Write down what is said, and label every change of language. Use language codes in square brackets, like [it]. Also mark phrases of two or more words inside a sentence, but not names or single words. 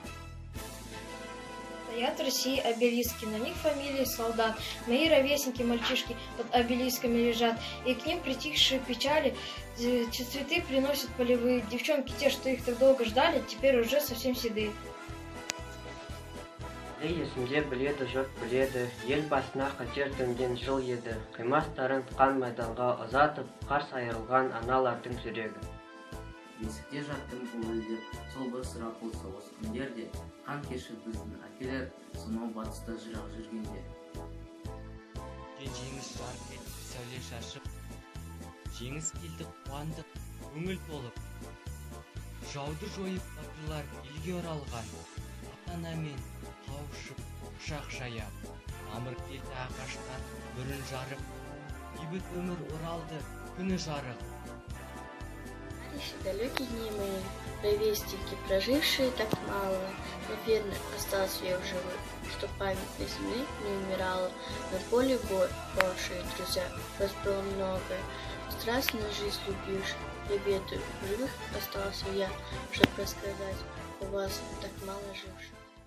[ru] Стоят в России обелиски, на них фамилии солдат. Мои ровесники, мальчишки, под обелисками лежат, и к ним притихшие печали цветы приносят полевые. Девчонки, те, что их так долго ждали, теперь уже совсем седые. [kk] Есімде біледі, жұрт біледі, ел басына қатер төнген жыл еді. Қимастарын қан майданға ұзатып, қарс айырылған аналардың жүрегі. Бесікте жаттым көңілдер, сол бір сұрапыл соғыс күндерде, қан кешіп біздің әкелер, сонау батыста жырақ жүргенде. Жеңіс жарқ етіп, сәуле шашып, жеңіс келді қуандық, көңіл толып. Жауды жойып батырлар елге оралған, ата-анамен қауышып, құшақ жаяп, мамыр келді ағаштар бүрін жарып, бейбіт өмір оралды, күні жарық. [ru] Еще далекие дни мои, ровесники, прожившие так мало, но верно остался я в живых, что память на земле не умирала. На поле бой, ваши друзья, вас было многое, страстно жизнь любивших, я ведаю, в живых остался я, чтобы рассказать, у вас так мало живших.